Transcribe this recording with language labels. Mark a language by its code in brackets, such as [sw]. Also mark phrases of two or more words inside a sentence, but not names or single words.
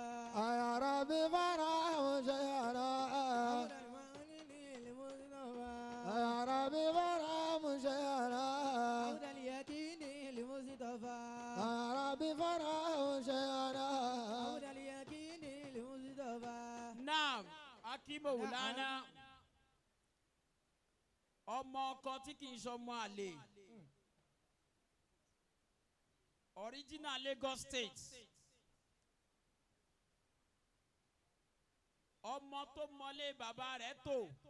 [ar] يا ربي فرام شيخنا عبد اليقين المصطفى يا ربي فرام شيخنا عبد اليقين المصطفى يا ربي فرام شيخنا عبد اليقين المصطفى [yo] Naam, Akimowulana. Ọmọ ọkọ tí kì í ṣọmọ àlè. [en] Original Lagos State. [yo] Ọmọ tó mọlé bàbá rẹ̀ tó.